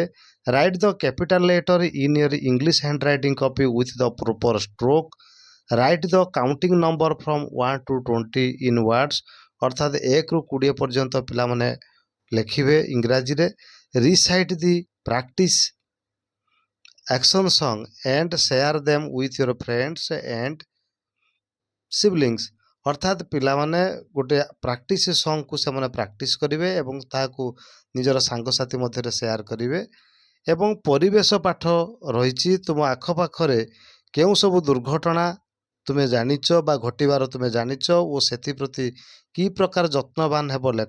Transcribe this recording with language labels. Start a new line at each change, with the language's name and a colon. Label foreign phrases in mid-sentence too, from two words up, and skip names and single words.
English: Write the capital letter in your English handwriting copy with the proper stroke. Write the counting number from 1 to 20 in words.
Odia: ଅର୍ଥାତ୍ 1ରୁ 20 ପର୍ଯ୍ୟନ୍ତ ପିଲାମାନେ ଲେଖିବେ ଇଂରାଜୀରେ।
English: Recite the practice action song and share them with your friends and siblings।
Odia: ଅର୍ଥାତ୍ ପିଲାମାନେ ଗୋଟେ
English: practice song
Odia: ସେମାନେ ପ୍ରାକ୍ଟିସ୍ କରିବେ ଏବଂ ତାହାକୁ ନିଜର ସାଙ୍ଗସାଥି ମଧ୍ୟରେ ସେୟାର କରିବେ। ଏବଂ ପରିବେଶ ପାଠ ରହିଛି ତୁମ ଆଖପାଖରେ କେଉଁ ସବୁ ଦୁର୍ଘଟଣା ତୁମେ ଜାଣିଛ ବା ଘଟିବାର ତୁମେ ଜାଣିଛ ଓ ସେଥିପ୍ରତି କି ପ୍ରକାର ଯତ୍ନବାନ ହେବ ଲେଖ।